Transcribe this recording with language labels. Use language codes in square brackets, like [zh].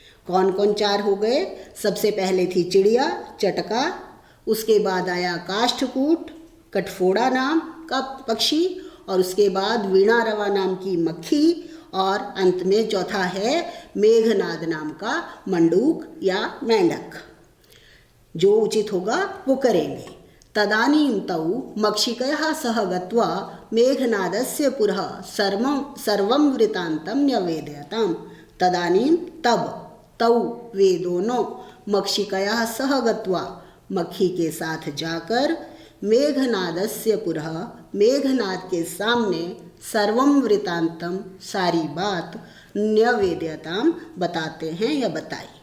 [hi] कौन कौन चार हो गए? सबसे पहले थी चिड़िया, चटका, उसके बाद आया काष्ठकूट, कठफोड़ा नाम का पक्षी, और उसके बाद वीणारवा नाम की मक्खी, और अंत में चौथा है मेघनाद नाम का मंडूक या मेंढक। जो उचित होगा वो करेंगे। [sa] तदानीं तौ मक्षिकया सह गत्वा मेघनादस्य पुरः सर्वं वृत्तान्तं न्यवेदयताम्। तदानीं [hi] तब, [sa] तौ [hi] वे दोनों, [sa] मक्षिकया सह गत्वा [hi] मक्खी के साथ जाकर, [sa] मेघनादस्य पुरः [hi] मेघनाद के सामने, [sa] सर्वं वृत्तान्तं [hi] सारी बात, [sa] न्यवेद्यताम [hi] बताते हैं या बताई।